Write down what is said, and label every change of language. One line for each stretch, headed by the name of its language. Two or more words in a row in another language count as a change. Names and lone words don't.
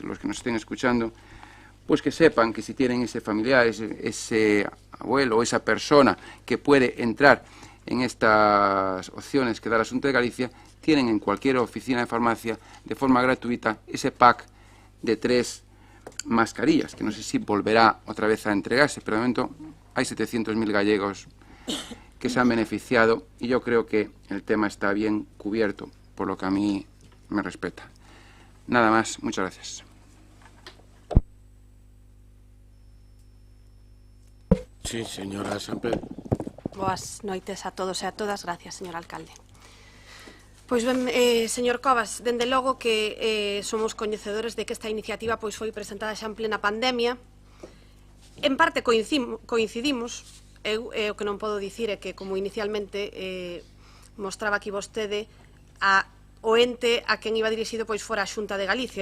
Spanish: los que nos estén escuchando, pues que sepan que si tienen ese familiar, ese abuelo o esa persona que puede entrar en estas opciones que da la Xunta de Galicia, tienen en cualquier oficina de farmacia de forma gratuita ese pack de 3 mascarillas, que no sé si volverá otra vez a entregarse, pero de momento hay 700.000 gallegos que se han beneficiado y yo creo que el tema está bien cubierto, por lo que a mí me respeta. Nada más, muchas gracias. Sí, señora Sampedro.
Galician: Boas noites a todos e a todas.
Spanish: Gracias, señor alcalde.
Galician: Pois ben, señor Covas, dende logo que somos coñecedores de que esta iniciativa pois foi presentada xa en plena pandemia. En parte coincidimos. Eu o que non podo dicir é que, como inicialmente mostraba aquí vostede, o ente a quen iba dirixido pois fora a Xunta de Galicia.